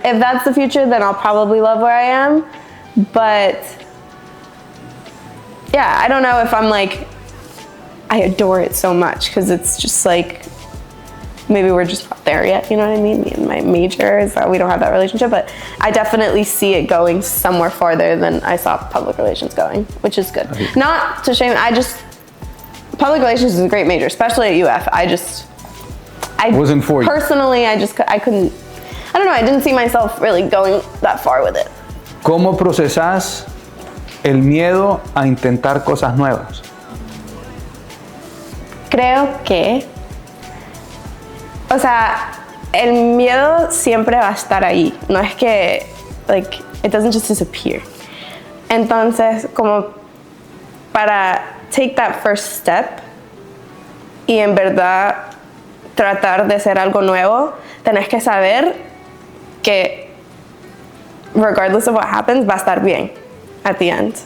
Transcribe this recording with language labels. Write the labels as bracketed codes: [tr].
[en] If that's the future, then I'll probably love where I am. But yeah, I don't know if I'm like, I adore it so much, because it's just like, maybe we're just not there yet, you know what I mean? Me and my major is that we don't have that relationship, but I definitely see it going somewhere farther than I saw public relations going, which is good. Okay. Not to shame, public relations is a great major, especially at UF. I wasn't for you. Personally, I couldn't, I don't know, I didn't see myself really going that far with it. [es] ¿Cómo procesás el miedo a intentar cosas nuevas? Creo que, o sea, el miedo siempre va a estar ahí. No es que, [en] like, it doesn't just disappear. [es] Entonces, como para [en] take that first step [es] y en verdad tratar de hacer algo nuevo, tenés que saber que [en] regardless of what happens, [es] va a estar bien [en] at the end.